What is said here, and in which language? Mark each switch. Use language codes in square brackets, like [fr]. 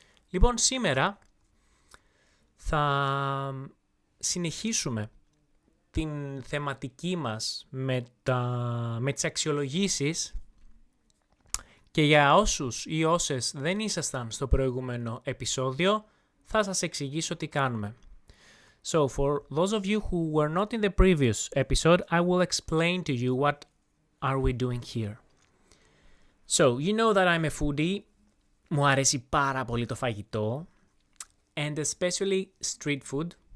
[el] Λοιπόν, σήμερα θα συνεχίσουμε την θεματική μας με τις αξιολογήσεις και για όσους ή όσες δεν ήσασταν στο προηγούμενο επεισόδιο θα σας εξηγήσω τι κάνουμε. [en] So for those of you who were not in the previous episode, I will explain to you what are we doing here. So you know that I'm a foodie. [el] Μου αρέσει πάρα πολύ το φαγητό [en] and especially street food.